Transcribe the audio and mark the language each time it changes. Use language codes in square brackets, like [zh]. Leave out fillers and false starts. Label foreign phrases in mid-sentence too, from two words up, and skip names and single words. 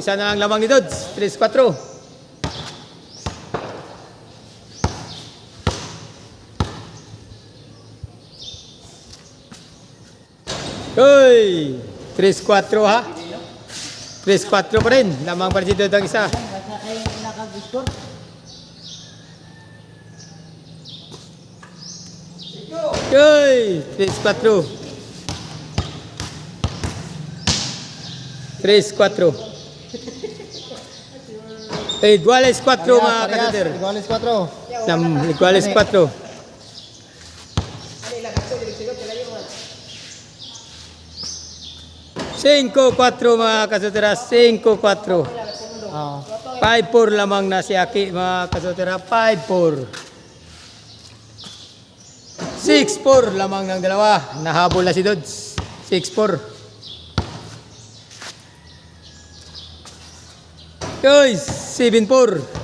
[tl] Isa na ang lamang ni Dod. 3-4. Hoy! 3-4 ha. 3-4 pa rin. Lamang pa rin si Dod ang isa. Hoy! 3-4. 3-4. Iguales 4 mga kasuter. Iguales 4. Iguales 4. Cinco 4 mga kasutera. 5-4. Ah. 5-4 lamang na si Aki mga kasutera. 5-4. 6-4 lamang ng dalawa. Nahabol na si Dodds. 6-4. Guys, 7-4.